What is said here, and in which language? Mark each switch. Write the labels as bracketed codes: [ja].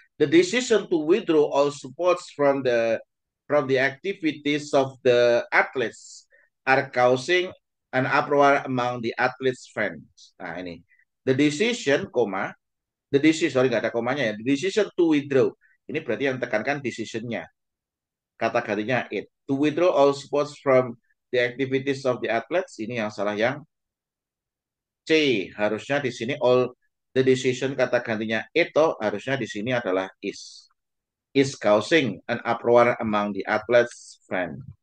[en] The decision to withdraw all supports from the activities of the athletes are causing an uproar among the athletes fans. [id] Nah, ini. [en] The decision, the decision, sorry [id] nggak ada komanya ya. [en] The decision to withdraw. [id] Ini berarti yang tekankan decisionnya. Kata gantinya it. [en] To withdraw all supports from the activities of the athletes. [id] Ini yang salah yang C, harusnya di sini all the decision kata gantinya itu harusnya di sini adalah [en] is causing an uproar among the athletes friend.